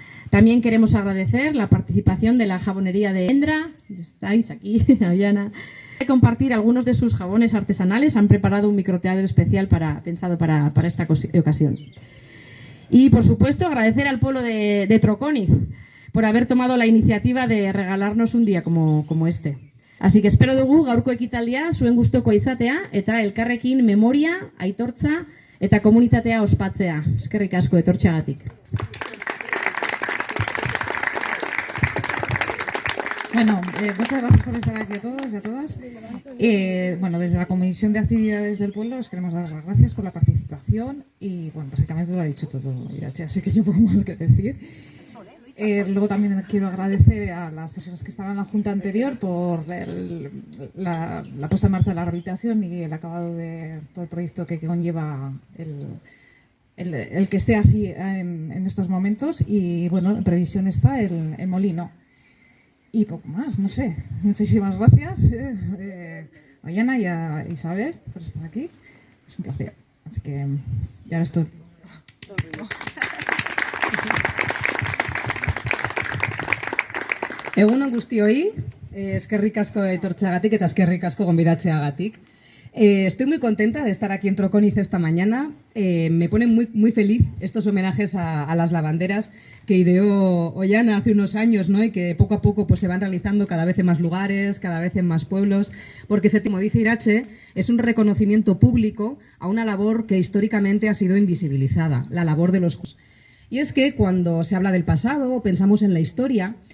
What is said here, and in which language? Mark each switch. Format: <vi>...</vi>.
<es>También queremos agradecer la participación de la jabonería de Endra, estáis aquí, Aviana, de compartir algunos de sus jabones artesanales. Han preparado un microteatro especial pensado para esta ocasión. Y, por supuesto, agradecer al pueblo de Trokoniz por haber tomado la iniciativa de regalarnos un día como este. Así que</es> <eu>espero dugu gaurko ekitaldia zuen gustukoa izatea eta elkarrekin memoria, aitortza eta komunitatea ospatzea. Eskerrik asko etortzeagatik.</eu> <es>Bueno, muchas gracias por estar aquí a todos y a todas. Bueno, desde la Comisión de Actividades del Pueblo os queremos dar las gracias por la participación y, bueno, prácticamente lo ha dicho todo, Irache, así que yo poco más que decir. Luego también quiero agradecer a las personas que estaban en la Junta anterior por la puesta en marcha de la rehabilitación y el acabado de todo el proyecto que conlleva el que esté así en estos momentos. Y, bueno, en previsión está el molino. Y poco más, no sé. Muchísimas gracias a Yana y a Isabel por estar aquí. Es un placer. Así que ya estoy.</es> <eu>Egunon guztioi, eskerrik asko etortzeagatik eta eskerrik asko gonbidatzeagatik.</eu> <es>Estoy muy contenta de estar aquí en Trokoniz esta mañana. Me ponen muy feliz estos homenajes a las lavanderas que ideó Ollana hace unos años, ¿no? Y que poco a poco pues, se van realizando cada vez en más lugares, cada vez en más pueblos, porque, como dice Irache, es un reconocimiento público a una labor que históricamente ha sido invisibilizada, la labor de los... Y es que cuando se habla del pasado o pensamos en la historia,</es>